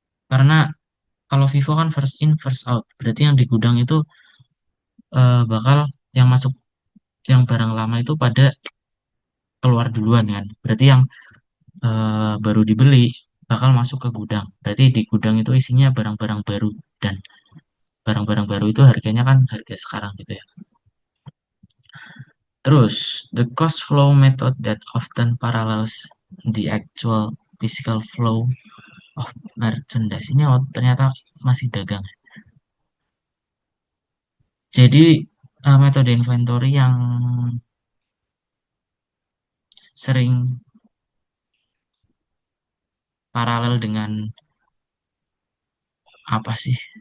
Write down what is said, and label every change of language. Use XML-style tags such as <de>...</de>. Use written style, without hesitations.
<id>Karena kalau Vivo kan first in first out. Berarti yang di gudang itu bakal yang masuk yang barang lama itu pada keluar duluan kan. Berarti yang baru dibeli bakal masuk ke gudang. Berarti di gudang itu isinya barang-barang baru dan barang-barang baru itu harganya kan harga sekarang gitu ya.</id> <en>Terus, the cost flow method that often parallels the actual physical flow of merchandise.</en> <id>Ini ternyata masih dagang. Jadi, metode inventory yang sering paralel dengan apa sih?</id>